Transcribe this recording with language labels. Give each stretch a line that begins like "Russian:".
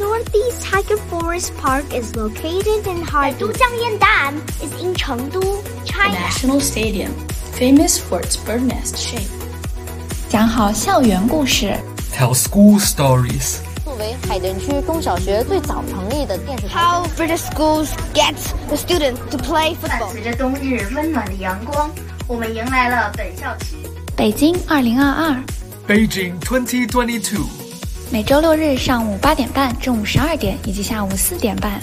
English: Northeast Tiger Forest Park is located in Harbin. 百都江燕蛋 is in 成都 China. The National Stadium. Famous for its bird nest shape.
Chinese: 讲好校园故事
English: Tell school stories.
Chinese: 作为海淀区中小学最早成立的电视台
English: How British schools get the students to play football.
Chinese: 伴随着冬日温暖的阳光我们迎来了本校区北京2022
English: Beijing 2022
Chinese: 每周六日上午8:30中午12:00以及下午4:30